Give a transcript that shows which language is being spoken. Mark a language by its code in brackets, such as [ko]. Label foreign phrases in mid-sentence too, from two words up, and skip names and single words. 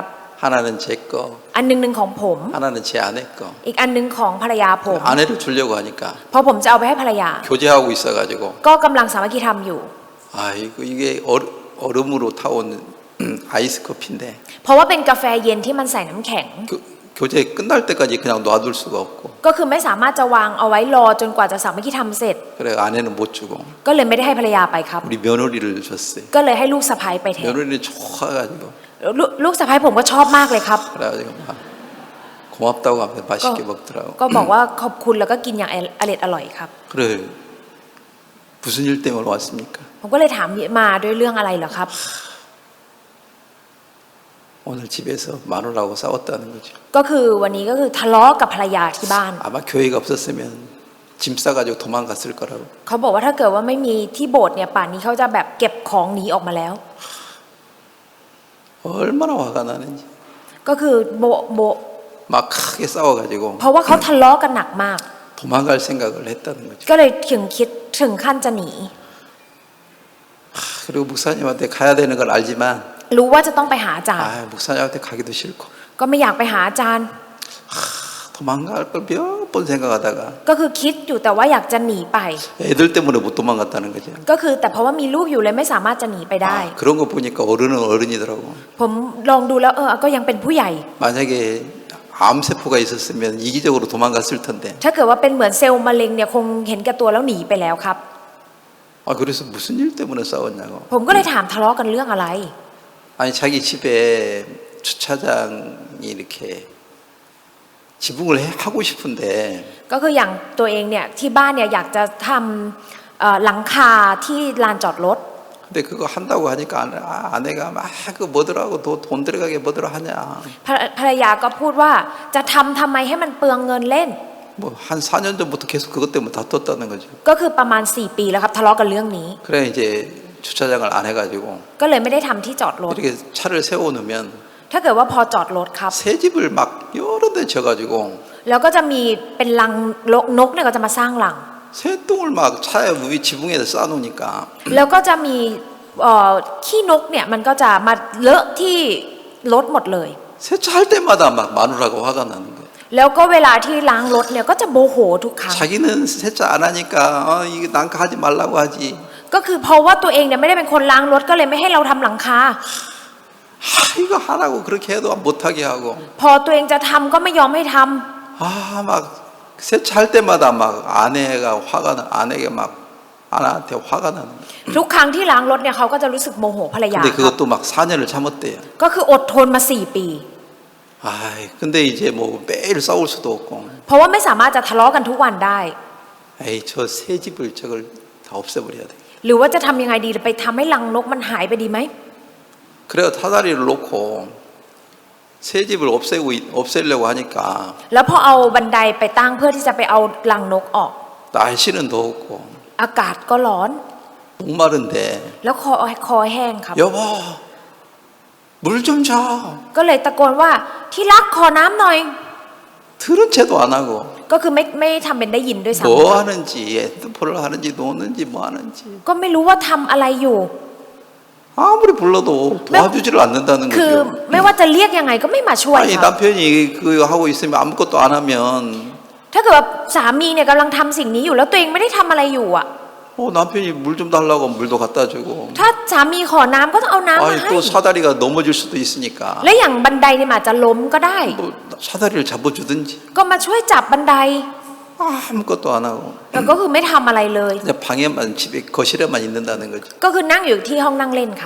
[ko] 하나는 제 거, [th] อันหนึงของผม [ko] 하나는 제 아내 거. [th] อีกอันหนึงของภรรยาผม [ko] 아내를 주려고 하니까 [th] เพราะผมจะเอาไปให้ภรรยา [ko] 교제하고 있어가지고 [th] ก็กำลังสามัคคีธรรมอยู่ [ko] 아이고 이게 얼음으로 타온 아이스 커피인데 [th] เพราะว่าเป็นกาแฟเย็นที่มันใส่น้ำแข็ง [ko] 교제 끝날 때까지 그냥 놔둘 수가 없고 [th] ก็คือไม่สามารถจะวางเอาไว้รอจนกว่าจะสามัคคีธรรมเสร็จ [ko] 그래 아내는 못 주고 [th] ก็เลยไม่ได้ให้ภรรยาไปครับ [ko] 우리 며느리를 줬어요. [th] ก็เลยให้ลูกสะใภ้ไปแทน [ko] 며느리는 좋아가지고 [th] ลูกสะใภ้ผมก็ชอบมากเลยครับ [ko] 그래가지고 막 고맙다고 하면서 맛있게 먹더라고. [th] ก็บอกว่าขอบคุณแล้วก็กินอย่างอร่อยครับ [ko] 그래 무슨 일 때문에 왔습니까? [th] ผมก็เลยถามมาด้วยเรื่องอะไรเหรอครับ [ko] 오늘 집에서 마누라하고 싸웠다는 거죠. [th] ก็คือวันนี้ก็คือทะเลาะกับภรรยาที่บ้าน [ko] 아마 교회가 없었으면 짐 싸가지고 도망갔을 거라고. [th] เขาบอกว่าถ้าเกิดว่าไม่มีที่โบสถ์เนี่ยป่านนี้เขาจะแบบเก็บของหนีออกมาแล้ว [ko] 얼마나 화가 나는지. [th] ก็คือโบ [ko] 막 크게 싸워가지고 [th] เพราะว่าเขาทะเลาะกันหนักมาก [ko] 도망갈 생각을 했다는 거죠. [th] ก็เลยถึงขั้นจะหนี [ko] 그리고 목사님한테 가야 되는 걸 알지만 [th] รู้ว่าจะต้องไปหาอาจารย์ [ko] 목사님한테 가기도 싫고 [th] ก็ไม่อยากไปหาอาจารย์ [ko] 도망갈 걸 몇 번 생각하다가 [th] ก็คือคิดอยู่แต่ว่าอยากจะหนีไป [ko] 애들 때문에 못 도망갔다는 거죠. [th] ก็คือแต่เพราะว่ามีลูกอยู่เลยไม่สามารถจะหนีไปได้ [ko] 그런 거 보니까 어른은 어른이더라고. [th] ผมลองดูแล้วก็ยังเป็นผู้ใหญ่ [ko] 만약에 암세포가 있었으면 이기적으로 도망갔을 텐데. [th] ถ้าเกิดว่าเป็นเหมือนเซลล์มะเร็งเนี่ยคงเห็นแก่ตัวแล้วหนีไปแล้วครับ [ko] 그래서 무슨 일 때문에 싸웠냐고. [th] ผมก็เลยถามทะเลาะกันเรื่องอะไร [ko] 아니 자기 집에 주차장이 이렇게 지붕을 하고 싶은데 [th] ก็คืออย่างตัวเองเนี่ยที่บ้านเนี่ยอยากจะทำหลังคาที่ลานจอดรถ [ko] 근데 그거 한다고 하니까 아내가 막 그 뭐더라고 돈 들어가게 뭐더라 하냐. [th] ภรรยาก็พูดว่าจะทำไมให้มันเปลืองเงินเล่น [ko] 뭐 한 4년 전부터 계속 그것 때문에 다퉜다는 거죠. [th] ก็คือประมาณ4 ปีแล้วครับทะเลาะกันเรื่องนี้ [ko] 그래 이제 주차장을 안 해가지고 [th] ก็เลยไม่ได้ทำที่จอดรถ [ko] 이렇게 차를 세워놓으면 [th] ถ้าเกิดว่าพอจอดรถครับ [ko] 새 집을 막 여러 대 져가지고 [th] แล้วก็จะมีเป็นรังนกเนี่ยก็จะมาสร้างรัง [ko] 새똥을 막 차에 위 지붕에다 쌓아놓으니까 [th] แล้วก็จะมีขี้นกเนี่ยมันก็จะมาเลอะที่รถหมดเลย [ko] 세차할 때마다 막 마누라가 화가 나는 거예요. [th] แล้วก็เวลาที่ล้างรถเนี่ยก็จะโมโหทุกครั้ง [ko] 자기는 세차 안 하니까 이거 난 하지 말라고 하지. [th] ก็คือเพราะว่าตัวเองเนี่ยไม่ได้เป็นคนล้างรถก็เลยไม่ให้เราทำหลังคา [ko] 이거 하라고 그렇게 해도 못하게 하고. [th] พอตัวเองจะทำก็ไม่ยอมให้ทำ [ko] 막 세차할 때마다 막 아내가 막 아내한테 화가 나는 거예요. [th] ทุกครั้งที่ล้างรถเนี่ยเขาก็จะรู้สึกโมโหภรรยา [ko] 근데 [th] ครับ [ko] 그것도 막 4년을 참았대요. [th] ก็คืออดทนมา4 ปี [ko] 근데 이제 뭐 매일 싸울 수도 없고. [th] เพราะว่าไม่สามารถจะทะเลาะกันทุกวันได้ [ko] 저 새 집을 저걸 다 없애버려야 돼. [th] หรือว่าจะทำยังไงดีไปทำให้รังนกมันหายไปดีไหม [ko] 그래서 사다리를 놓고 새 집을 없애려고 하니까 [th] แล้วพอเอาบันไดไปตั้งเพื่อที่จะไปเอารังนกออก [ko] 날씨는 덥고 [th] อากาศก็ร้อน [ko] 목마른데 [th] แล้วคอแห้งครับ [ko] 여보 물 좀 줘. [th] ก็เลยตะโกนว่าที่รักขอน้ำหน่อย [ko] 들은 채도 안 하고 [th] ก็คือไม่ทำเป็นได้ยินด้วยซ้ [ko] 뭐 하는지 핸드폰을 하는지 노는지 뭐 하는지 [th] ำก็ไม่รู้ว่าทำอะไรอยู่ [ko] 아무리 불러도 도와주지를 않는다는 [th] คือ [ko] 거죠. [th] ไม่ว่าจะเรียกยังไงก็ไม่มาช่วย [ko] 아니 [th] ครับ [ko] 남편이 그 하고 있으면 아무것도 안 하면 [th] ถ้าเกิดว่าสามีเนี่ยกำลังทำสิ่งนี้อยู่แล้วตัวเองไม่ได้ทำอะไรอยู่อ่ะ [ko] 남편이 물 좀 달라고 하면 물도 갖다 주고 [th] ถ้าสามีขอน้ำก็ต้องเอาน้ำมา [ko] 아니 [th] ให้ [ko] 또 사다리가 넘어질 수도 있으니까 [th] และอย่างบันไดเนี่ยมันอาจจะล้มก็ได้ [ko] 뭐 사다리를 잡아주든지 [th] ก็มาช่วยจับบันได [ko] 아무것도 안 하고 [th] แต่ก็คือไม่ทำอะไรเลย [ko] 그냥 방에만 집에 거실에만 있는다는 거죠. [th] ก็คือนั่งอยู่ที่ห้องนั่งเล่นครับ